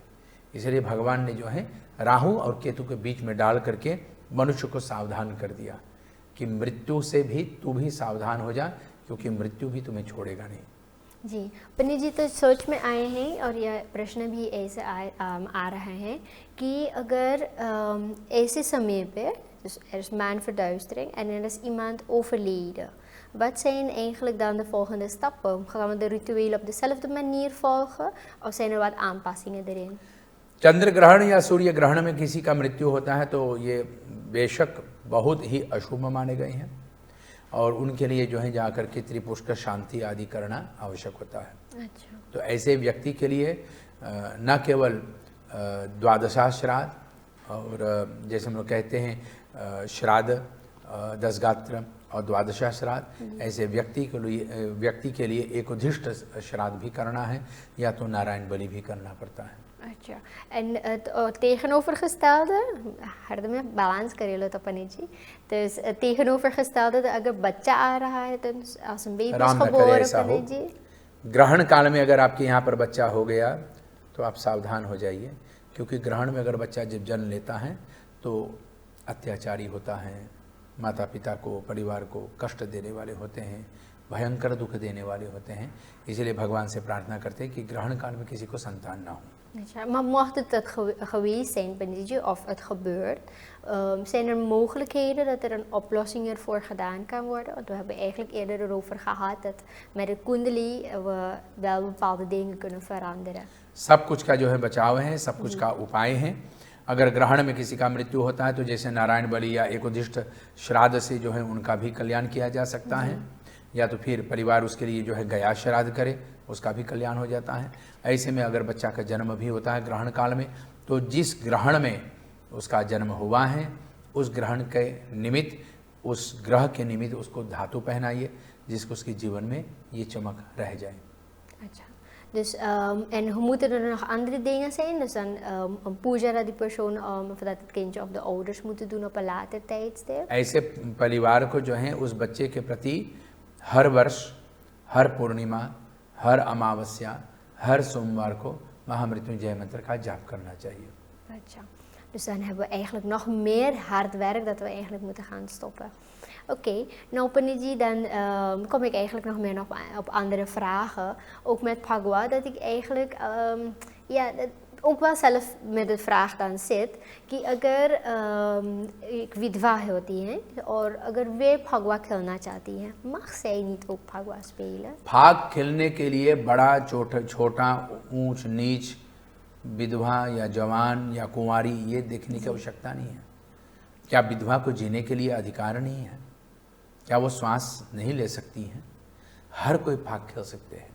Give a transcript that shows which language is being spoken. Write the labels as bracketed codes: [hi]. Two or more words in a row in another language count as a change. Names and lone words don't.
[hi] इसलिए भगवान ने जो है राहु और केतु के बीच में डाल करके मनुष्य को सावधान कर दिया कि मृत्यु से भी तू भी सावधान हो जा, क्योंकि मृत्यु भी तुम्हें छोड़ेगा नहीं। जी पंडित जी, तो सोच में आए हैं और यह प्रश्न भी ऐसे आ रहा है कि अगर ऐसे समय पे, [nl] dus er is maanverduistering en er is iemand overleden. Wat zijn eigenlijk dan de volgende stappen? Gaan we de rituelen op dezelfde manier volgen of zijn er wat aanpassingen erin? [hi] चंद्र ग्रहण या सूर्य ग्रहण में किसी का मृत्यु होता है तो ये बेशक बहुत ही अशुभ माने गए हैं और उनके लिए जो है जाकर के त्रिपुष्कर शांति आदि करना आवश्यक होता है। अच्छा। तो ऐसे व्यक्ति के लिए न केवल द्वादशा श्राद्ध और जैसे हम लोग कहते हैं श्राद्ध, दशगात्र और द्वादशा श्राद्ध, ऐसे व्यक्ति के लिए एक उद्दिष्ट श्राद्ध भी करना है या तो नारायण बलि भी करना पड़ता है। [nl] अच्छा। En het tegenovergestelde, [hi] हरदम में balans करेलो तो पंडित जी, तो tegenovergestelde अगर बच्चा आ रहा है तो [nl] als een baby is geboren [hi] पंडित जी, ग्रहण काल में अगर आपके यहाँ पर बच्चा हो गया तो आप सावधान हो जाइए, क्योंकि ग्रहण में अगर बच्चा जब जन्म लेता है तो अत्याचारी होता है, माता पिता को, परिवार को कष्ट देने वाले होते हैं, भयंकर दुख देने वाले होते हैं। इसलिए भगवान से प्रार्थना करते हैं कि ग्रहण काल में किसी को संतान ना हो। अच्छा, [nl] maar mocht het geweest zijn, Panditji, of het gebeurt, zijn er mogelijkheden dat er een oplossing ervoor gedaan kan worden? Want we hebben eigenlijk eerder erover gehad dat met de Kundali we wel bepaalde dingen kunnen veranderen. [hi] सब कुछ का जो है बचाव है, सब कुछ का उपाय है। अगर ग्रहण में किसी का मृत्यु होता है तो जैसे नारायण बलि या एक उद्दिष्ट श्राद्ध से जो है उनका भी कल्याण किया जा सकता है, या तो फिर परिवार उसके लिए जो है गया श्राद्ध करे, उसका भी कल्याण हो जाता है। ऐसे में अगर बच्चा का जन्म भी होता है ग्रहण काल में, तो जिस ग्रहण में उसका जन्म हुआ है उस ग्रहण के निमित्त, उस ग्रह के निमित्त उसको धातु पहनाइए जिसको उसके जीवन में ये चमक रह जाए। अच्छा, [nl] dus en moeten er nog andere dingen zijn? Dus dan een puja dat die persoon of dat het kindje of de ouders moeten doen op een later tijdstip? [hi] ऐसे परिवार को जो है उस बच्चे के प्रति हर वर्ष, हर पूर्णिमा, हर अमावस्या, हर सोमवार को महामृत्युंजय मंत्र का जाप करना चाहिए। अच्छा, [nl] dus dan hebben we eigenlijk nog meer hard werk dat we eigenlijk moeten gaan stoppen. Oké, nou Panditji, dan kom ik eigenlijk nog meer op andere vragen. Ook met Phagwa, dat ik eigenlijk ook wel zelf met de vraag dan zit [hi] कि अगर एक विधवा होती हैं और अगर वे फगवा खेलना चाहती हैं, [nl] mag zij niet ook फगवा spelen? [hi] फाग खेलने के लिए बड़ा छोटा, ऊंच नीच, विधवा या जवान या कुंवारी ये देखने की आवश्यकता नहीं है। क्या विधवा को जीने के लिए अधिकार नहीं है? क्या वो श्वास नहीं ले सकती हैं? हर कोई फाग खेल सकते हैं।